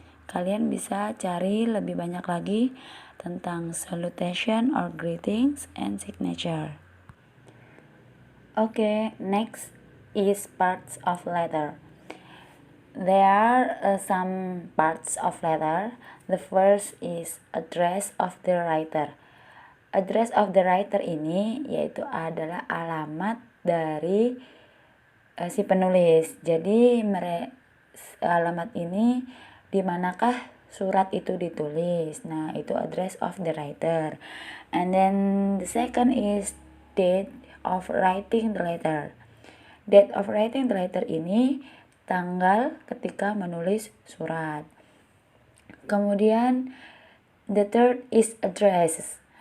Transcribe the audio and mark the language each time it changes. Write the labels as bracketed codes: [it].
[id] Kalian bisa cari lebih banyak lagi tentang [en] salutation or greetings and signature. Okay, next is parts of letter. There are some parts of letter. The first is address of the writer. Address of the writer [id] ini yaitu adalah alamat dari si penulis. Jadi alamat ini di manakah surat itu ditulis. Nah, itu [en] address of the writer. And then the second is date of writing the letter. Date of writing the letter [id] ini tanggal ketika menulis surat. Kemudian [en] the third is address.